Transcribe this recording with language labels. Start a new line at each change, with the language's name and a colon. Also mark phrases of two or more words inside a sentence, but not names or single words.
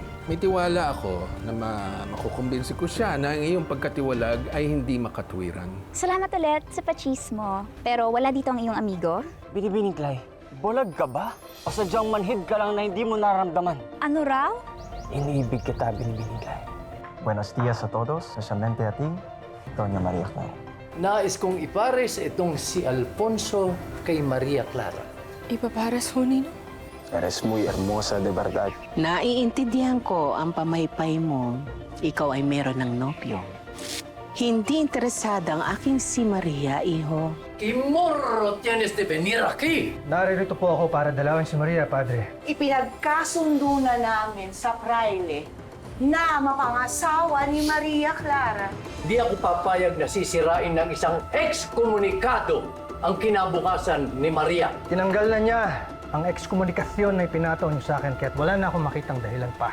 Filipino: May tiwala ako na makukumbinsi ko siya na ang iyong pagkatiwalag ay hindi makatwiran. Salamat ulit sa pachismo. Pero wala dito ang iyong amigo? Binibining Clay, bulag ka ba? O sadyang manhid ka lang na hindi mo naramdaman? Ano raw? Iniibig kita, Binibining Clay.
Spanish: Buenos días a todos, especialmente a ti, Doña María Clara.
Filipino: Nais kong ipares itong si Alfonso kay Maria Clara. Ipaparas ho, Nino?
Spanish: Eres muy hermosa de verdad.
Filipino: Naiintindihan ko ang pamaypay mo. Ikaw ay meron ng nobyo. Hindi interesada ang aking si Maria, iho.
Spanish: Kimorro tienes de venir aquí!
Filipino: Naririto po ako para dalawin si Maria, Padre. Ipinagkasundo na namin sa fraile na mapangasawa ni Maria Clara. Di ako papayag na sisirain ng isang ekskomunikado ang kinabukasan ni Maria. Tinanggal na niya ang ekskomunikasyon na ipinataw niyo sa akin kaya't wala na akong makitang dahilan pa.